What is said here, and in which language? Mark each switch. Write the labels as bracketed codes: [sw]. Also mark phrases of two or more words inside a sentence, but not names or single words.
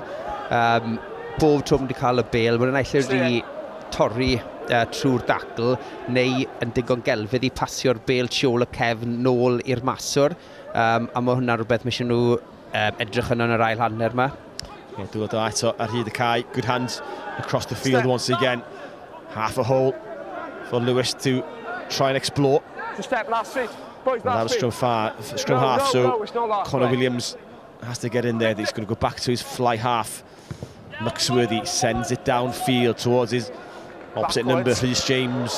[cy] Bob tro wedi cael y bêl, mae'n naill wedi torri trwy'r dacl, neu yn digon gelfydd i pasio'r bêl tiol y cefn nôl i'r maswr. A mae hwnna rhywbeth mae eisiau nhw edrych yn yr ail hanner yma. Yeah, dod o eto ar hyd y cae. [en] Good hands across the field once again. Half a hole for Lewis to try and explore. Step, last feet. That was scrum half, so Connor Williams has to get in there. He's going to go back to his fly half. Muxworthy sends it downfield towards his opposite number, Rhys James.